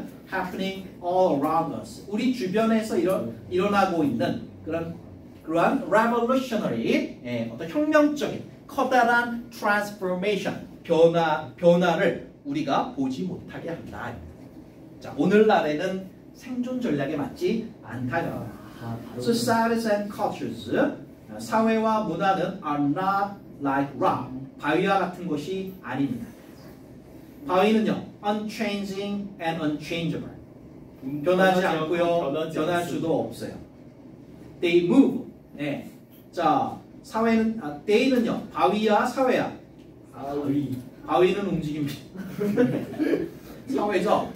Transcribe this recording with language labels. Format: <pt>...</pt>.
<en>happening all around us.</en> <ko>우리 주변에서 일어나고 있는 그러한 revolutionary, 어떤 혁명적인 커다란 transformation, 변화를 우리가 보지 못하게 한다. 자, 오늘날에는 생존 전략에 맞지 않다.</ko> <en>Societies and cultures,</en> <ko>사회와 문화는</ko> <en>are not like rock,</en> <ko>바위와 같은 것이 아닙니다. 바위는요,</ko> <en>unchanging and unchangeable,</en> <ko>변하지 않고요, 변할 수도 없어요.</ko> <en>They move. 네.</en> <ko>자, 사회는 they는요, 바위야, 사회야. 바위는 움직입니다. 사회죠.</ko>